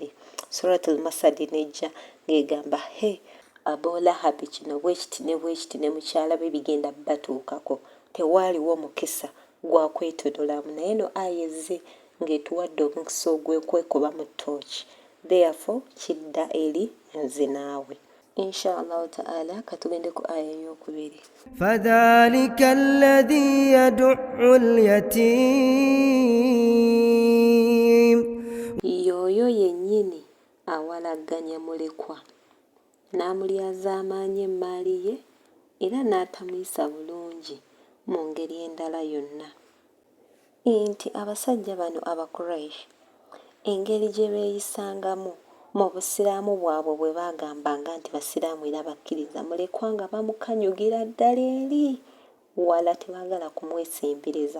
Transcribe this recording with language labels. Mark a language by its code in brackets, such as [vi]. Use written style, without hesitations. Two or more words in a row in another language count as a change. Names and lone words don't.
[lg] Suratul Masad nejja ng'egamba Abu Lahab kino bwekiti ne bwekiti ne mukyala be bigenda batuukako, tewaaliwo mukisa gwa kwetonolamu. Naye no aya ezze ng'etuwadde omukisa ogw'okwekuba mu ttooki. Therefore kidda eri nze naawe. [ar] إن شاء الله تعالى [lg] katugende ku aya ey'okubiri. [ar] فذلك الذي يدع اليتيم [lg] Y'oyo yennyini awalagganya mulekwa n'amulyaza amaanyi emmaali ye era n'atamuyisa bulungi mu ngeri endala yonna. Nti abasajja bano Abakuraishi engeri gye beeyisangamu mu busiraamu bwabwe bwe baagambanga nti basiraamu era bakkiriza, mulekwa nga bamukanyugira ddala eri wala tebaagala kumwesimbiriza.